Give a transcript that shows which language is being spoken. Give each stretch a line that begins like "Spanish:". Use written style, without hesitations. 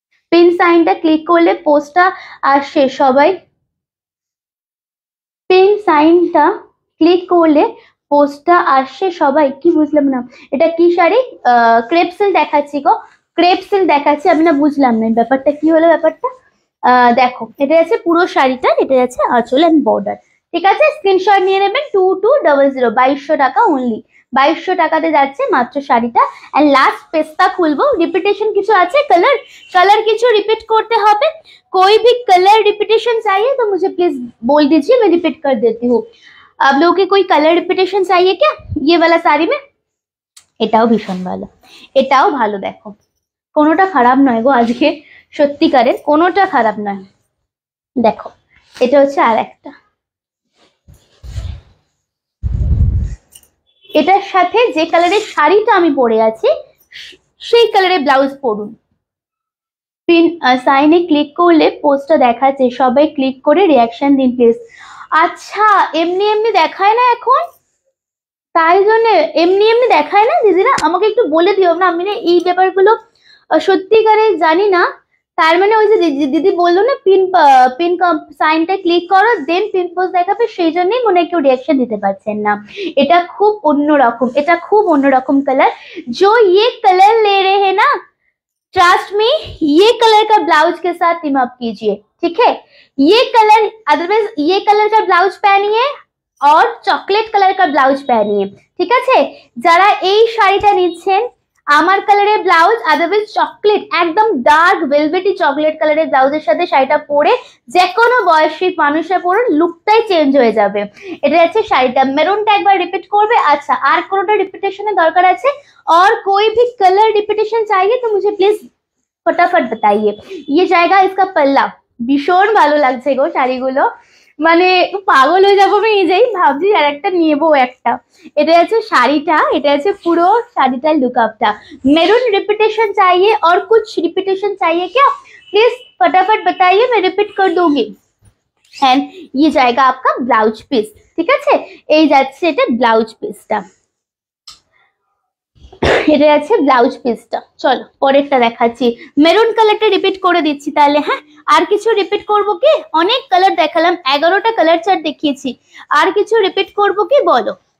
Bangla: Pin সাইনটা click করলে পোস্টটা আসে, সবাই পিন সাইনটা ক্লিক করলে পোস্টটা আসে, সবাই কি বুঝলাম না, এটা কি শাড়ি? ক্রেপ সিল্ক দেখাচ্ছি গো, ক্রেপ সিল্ক দেখাচ্ছি, আমি না বুঝলাম না ব্যাপারটা কি হলো ব্যাপারটা। দেখো এটা আছে পুরো শাড়িটা, এটা আছে আঁচল এন্ড বর্ডার, ঠিক আছে। স্ক্রিনশট নিয়ে নেবেন, 2200, 2200 টাকা অনলি, 2200 টাকাতে যাচ্ছে মাত্র শাড়িটা। এন্ড লাস্ট পেস্তা খুলবো, রিপিটেশন কিছু আছে, কালার কালার কিছু রিপিট করতে হবে,
Hindi: कोई भी कलर रिपीटेशन चाहिए तो मुझे प्लीज बोल दीजिए, मैं रिपीट कर देती हूँ। आप लोगों के कोई कलर रिपीटेशन चाहिए क्या ये वाला साड़ी में?
Bangla: এটাও ভীষণ ভালো, এটাও ভালো, দেখো কোনোটা খারাপ নয় গো আজকে, সত্যিকারের কোনোটা খারাপ নয়। দেখো এটা হচ্ছে আর একটা, এটার সাথে যে কালারের শাড়িটা আমি পরে আছি সেই কালারের ব্লাউজ পরুন। পিন সাইনে ক্লিক করলে পোস্টটা দেখাচ্ছে, সবাই ক্লিক করে রিয়াকশন দিন প্লিজ। আচ্ছা এমনি এমনি দেখায় না এখন, তাই জন্য এমনি এমনি দেখায় না দিদিরা, আমাকে একটু বলে দিও না, আমি না এই ব্যাপারগুলো সত্যিকারে জানি না, তার মানে ওই যে দিদি বললো না, পিন পিন সাইনটা ক্লিক করো দেন পিন পোস্ট দেখাবে, সেই জন্যই মনে হয় কেউ রিয়াকশন দিতে পারছেন না। এটা খুব অন্যরকম, এটা খুব অন্যরকম কালার।
Hindi: जो ये कलर ले रहे हैं ना, ट्रस्ट मी, ये कलर का ब्लाउज के साथ टीम अप कीजिए, ठीक है। ये कलर, अदरवाइज ये कलर का ब्लाउज पहनिए और चॉकलेट कलर का ब्लाउज पहनिए,
Bangla: ঠিক আছে। যারা এই শাড়িটা নিচ্ছেন, আমার কালারের ব্লাউজ, আদারওয়াইজ চকলেট, একদম ডার্ক ভেলভেটি চকলেট কালারের ব্লাউজের সাথে শাড়িটা পরে যে কোনো বয়সী মানুষের পরুন, লুকটাই চেঞ্জ হয়ে যাবে। এটা হচ্ছে শাড়িটা। মেরুনটা একবার রিপিট করবে। আচ্ছা, আর কোনোটা রিপিটেশনের দরকার আছে?
Hindi: और कोई भी कलर रिपीटेशन चाहिए तो मुझे प्लीज फटाफट बताइए। ये जाएगा इसका पल्ला।
Bangla: ভীষণ ভালো লাগছে গো শাড়িগুলো, মানে পাগল হয়ে যাবো আমি নিজেই, ভাবছি আর একটা নেবো একটা। এটা হচ্ছে শাড়িটা, এটা হচ্ছে পুরো শাড়িটার লুকআপটা।
Hindi: मेरून रिपीटेशन चाहिए और कुछ रिपीटेशन चाहिए क्या? प्लीज फटाफट बताइए, मैं रिपीट कर दूंगी। एंड ये जाएगा आपका ब्लाउज पीस,
Bangla: ঠিক আছে। এই যাচ্ছে এটা ব্লাউজ পিসটা, এটা আছে ব্লাউজ পিসটা। চলো পরেরটা দেখাচ্ছি। মেরুন কালারটা রিপিট করে দিচ্ছি তাহলে। হ্যাঁ, আর কিছু রিপিট করব কি? অনেক কালার দেখালাম, 11টা কালার চার্ট দেখিয়েছি, আর কিছু রিপিট করব কি বলো?